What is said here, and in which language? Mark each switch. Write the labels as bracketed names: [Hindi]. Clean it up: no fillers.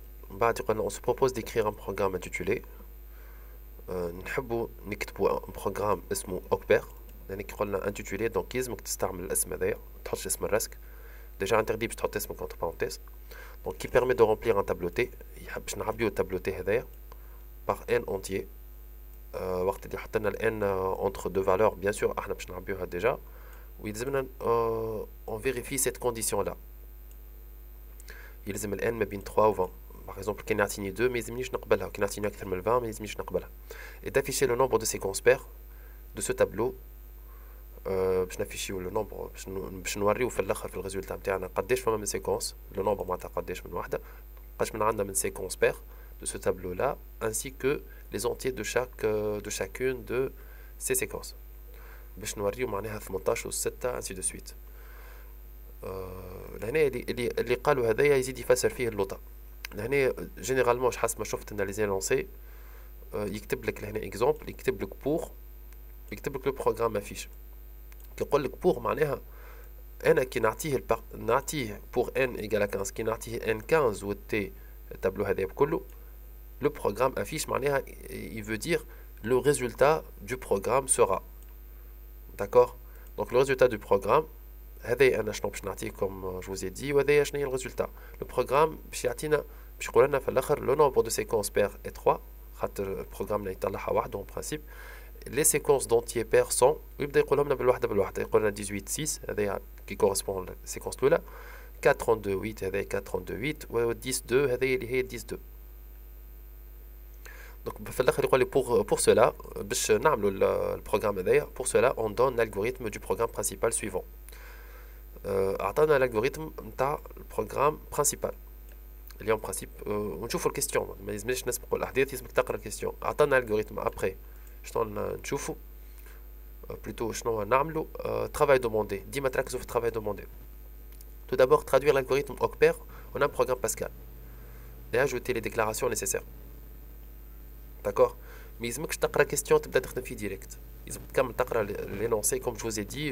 [Arabic] من بعد يقولنا [French] on se propose d'écrire un programme intitulé [Arabic] نحبوا نكتبوا [French] un programme [Arabic] اسمه أوكبير. يعني كي قلنا [French] intitulé donc [Arabic] يلزمك تستعمل الاسم هذايا، تحطش اسم الرسك. [French] déjà interdit [Arabic] باش تحط اسمك [French] entre parenthèses. donc qui permet de remplir un tableauté. [Arabic] باش نعبيو التابلوتي هذايا [French] par n entier. [Arabic] وقت اللي حطينا ال n [French] entre deux valeurs bien sûr [Arabic] احنا باش نعبيوها déjà. [French] ويلزمنا on vérifie cette condition là. [Arabic] يلزم ال n ما بين 3 و 20. par exemple كي نعطيني 2 ما يلزمنيش نقبلها، كي نعطيني أكثر من 20 ما يلزمنيش نقبلها. [French] et d'afficher le nombre de séquences paires de ce tableau. [Arabic] باش نافيشيو لو نومبر باش نوريو في الاخر في الريزولتا نتاعنا قداش فما من سيكونس، لو نومبر معناتها قداش من وحده، قداش من عندنا من [French] séquences paires de ce tableau là ainsi que les entiers de chacune de ces séquences. [Arabic] باش نوريو معناها 18 و 6 [French] ainsi de suite. [Arabic] لهنا اللي قالوا هذايا يزيد يفسر فيه اللوطه. لهنا جينيرالمون حسب ما شفت ان لي زيلونسي يكتب لك لهنا اكزومبل، يكتب لك بور، يكتب لك لو بروغرام افيش. يقول لك بور معناها انا كي نعطيه بور ان ايكال 15، كي نعطيه ان 15 و تي التابلو هذا بكله لو بروغرام افيش معناها [French] il veut dire le résultat du programme sera. d'accord. donc le résultat du programme [Arabic] هذا انا شنو باش نعطيه [French] comme je vous ai dit، [Arabic] وهذا شنو هي الريزولتا. لو بروغرام باش يعطينا باش يقول لنا في الاخر لو نومبر دو سيكونس بير اي 3 خاطر البروغرام يطلعها وحده اون برانسيب. [French] les séquences d'entiers pairs sont [Arabic] ويبدا يقول لنا بالوحده بالوحده، يقول لنا 18 6 هذا كي كورسبون للسيكونس الاولى، 4 32 8 هذا 4 32 8 و 10 2 هذا اللي هي 10 2. دونك في الاخر يقول لي [French] pour cela [Arabic] باش نعملوا البروغرام هذايا [French] pour cela on donne l'algorithme du programme principal suivant. [Arabic] اعطانا الالغوريثم نتاع البروغرام برينسيبال اليوم برانسيب. ونشوفوا الكيستيون، ما يلزمناش نسبقوا الاحداث، يلزمك تقرا الكيستيون. اعطانا الالغوريثم ابري شنو نشوفوا بلوتو شنو نعملوا. [French] travail demandé، ديما تركزوا في travail demandé. tout d'abord traduire l'algorithme Ocper en un programme Pascal et ajouter les déclarations nécessaires. d'accord. [Arabic] ما يلزمكش تقرا كيستيون تبدا تخدم فيه ديريكت، لازم تكمل تقرا لينونسي [French] comme je vous ai dit.